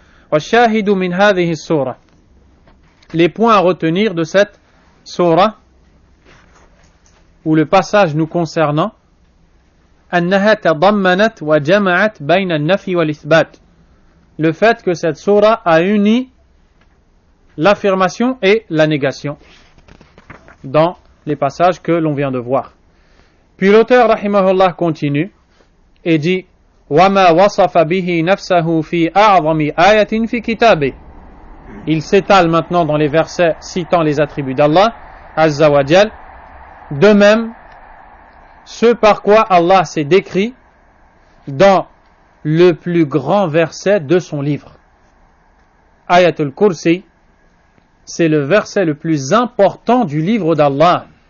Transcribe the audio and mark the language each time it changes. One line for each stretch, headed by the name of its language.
Arabic: Washahidu min hadhihi surah.
French: Les points à retenir de cette surah, ou le passage nous concernant,
Arabic: أنها تضمنت وجمعت بين النفي والإثبات.
French: Le fait que cette surah a uni l'affirmation et la négation dans les passages que l'on vient de voir. Puis l'auteur rahimahullah continue et dit
Arabic: وَمَا وَصَفَ بِهِ نَفْسَهُ فِي أَعْظَمِ آيَةٍ فِي كِتَابِهِ.
French: Il s'étale maintenant dans les versets citant les attributs d'Allah Azza wa Jal. De même, ce par quoi Allah s'est décrit dans le plus grand verset de son livre. Ayatul Kursi, c'est le verset le plus important du livre d'Allah.